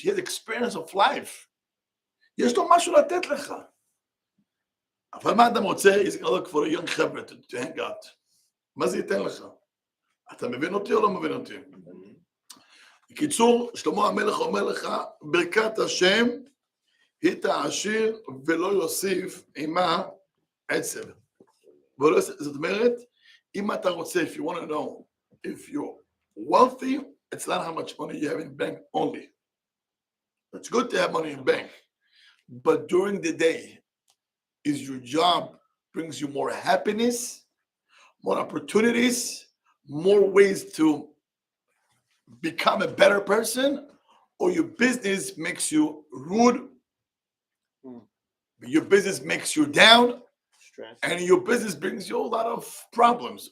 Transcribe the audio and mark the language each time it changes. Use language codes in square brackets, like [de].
[en] He has experience of life. [he] יש לו משהו לתת לך. אבל מה אתה מוצא? [en] He's going to look for a young חבר'ה to hang out. [he] מה זה ייתן לך? אתה מבין אותי או לא מבין אותי? בקיצור, שלמה המלך אומר לך, ברכת השם היא תעשיר ולא יוסיף עמה עצב. זאת אומרת, אם אתה רוצה, [en] if you want to know, if you're wealthy, it's not how much money you have in bank only. It's good to have money in bank. But during the day, is your job brings you more happiness, more opportunities, more ways to become a better person, or your business makes you rude, your business makes you down, and your business brings you a lot of problems.